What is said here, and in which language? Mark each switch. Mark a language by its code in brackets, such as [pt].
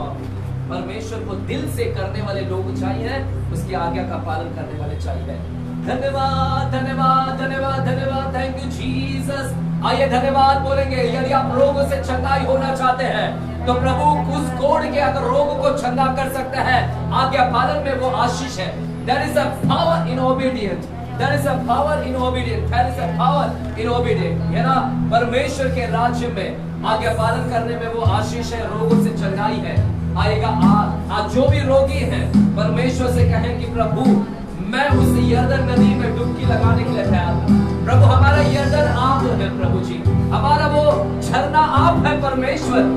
[hi] आप परमेश्वर को दिल से करने वाले लोग चाहिए, उसकी आज्ञा का पालन करने वाले चाहिए। धन्यवाद, धन्यवाद, धन्यवाद, धन्यवाद। [en] Thank you Jesus. [hi] आइए धन्यवाद बोलेंगे। यदि आप रोगों से चंगाई होना चाहते हैं तो प्रभु उस कोड़ के अगर रोग को चंगा कर सकता है, आज्ञा पालन में वो आशीष है। [en] There is a power in obedience. There is a power in obedience. There is a power in obedience. [hi] है ना? परमेश्वर के राज्य में आज्ञा पालन करने में वो आशीष है, रोगों से चंगाई है। आएगा आज जो भी रोगी है परमेश्वर से कहें कि प्रभु मैं उस यरदन नदी में डुबकी लगाने के लिए तैयार हूं। प्रभु हमारा यरदन आप है, प्रभु जी हमारा वो झरना आप है परमेश्वर।